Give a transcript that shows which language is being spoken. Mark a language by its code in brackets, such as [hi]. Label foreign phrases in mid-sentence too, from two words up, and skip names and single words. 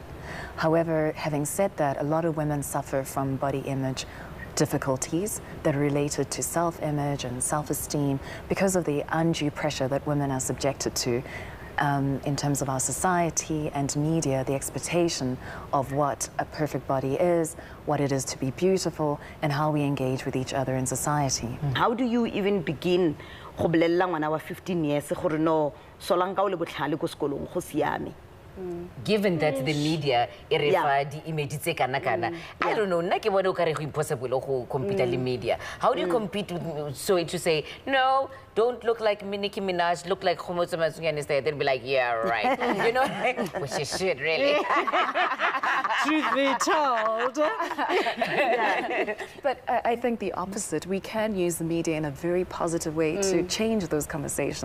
[en] However, having said that, a lot of women suffer from body image difficulties that are related to self-image and self-esteem because of the undue pressure that women are subjected to in terms of our society and media, the expectation of what a perfect body is, what it is to be beautiful, and how we engage with each other in society. How do you even begin [tn] go bolella ngwana wa 15 years gore no solanka o le botlhale ko sekolong go siame? [en] Given that the media Yeah. I don't know, [tn] nna ke bone o kare go impossible go compete le media. [en] How do you compete with, so to say, no, don't look like Nicki Minaj, look like Kgomotso Masungane instead? They'll be like, yeah, right. You know, which is shit, really. Truth be told. But I think the opposite. We can use the media in a very positive way to change those conversations.